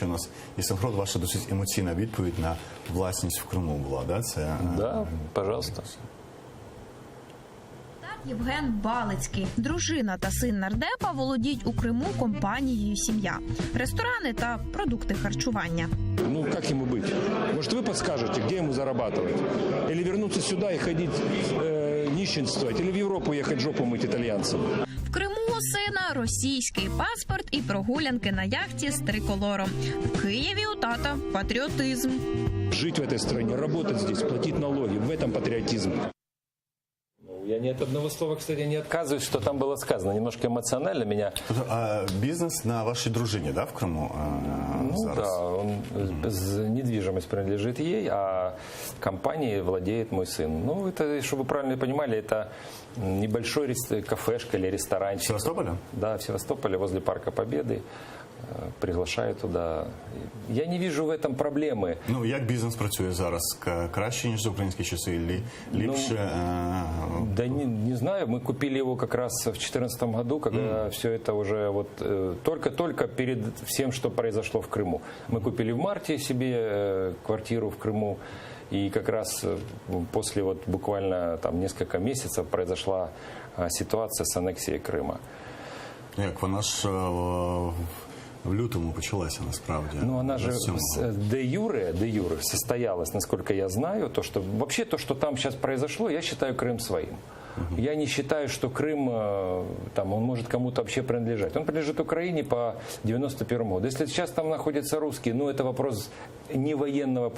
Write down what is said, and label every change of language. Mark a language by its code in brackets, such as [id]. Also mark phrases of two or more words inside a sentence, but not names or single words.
[uk] У нас і Синхрон, ваша досить емоційна відповідь на власність в Криму була, да? Це [ru] Да, пожалуйста. [uk] Євген Балицький. Дружина та син нардепа володіють у Криму компанією «Сім'я». Ресторани та продукти харчування. [ru] Ну, как ему быть? Может, вы подскажете, где ему зарабатывать? Или вернуться сюда и ходить нищенствовать? Или в Европу ехать жопу мыть итальянцам? [uk] В Криму у сина російський паспорт і прогулянки на яхті з триколором. В Києві у тата патріотизм. [ru] Жить в этой стране, работать здесь, платить налоги. В этом патриотизм. Я ни от одного слова, кстати, не отказываюсь, что там было сказано. Немножко эмоционально меня... [uk] А бізнес на вашій дружині, да, в Криму [ru] Ну [uk] зараз? [ru] да, недвижимость принадлежит ей, а компанией владеет мой сын. Ну, это, чтобы вы правильно понимали, это небольшой кафешка или [uk] В [ru] ресторанчик. [uk] Севастополі? [ru] Да, в Севастополе, возле Парка Победы. Приглашаю туда. Я не вижу в этом проблемы. [uk] Ну, як бізнес працює зараз? Краще, ніж за українські часи? Ліпше? [ru] Да не знаю, мы купили его как раз в 2014 году, когда все это уже вот только-только перед всем, что произошло в Крыму. Мы купили в марте себе квартиру в Крыму, и как раз после вот буквально там несколько месяцев произошла ситуация с аннексией Крыма. [uk] Як вона ж в лютому почалася насправді. [ru] Ну, она же де юре состоялась, насколько я знаю, вообще то, что там сейчас произошло, я считаю Крым своим. Я не считаю, что Крым, там, он может кому-то вообще принадлежать. Он принадлежит Украине по 91 году. Если сейчас там находятся русские, ну, это вопрос не военного пути.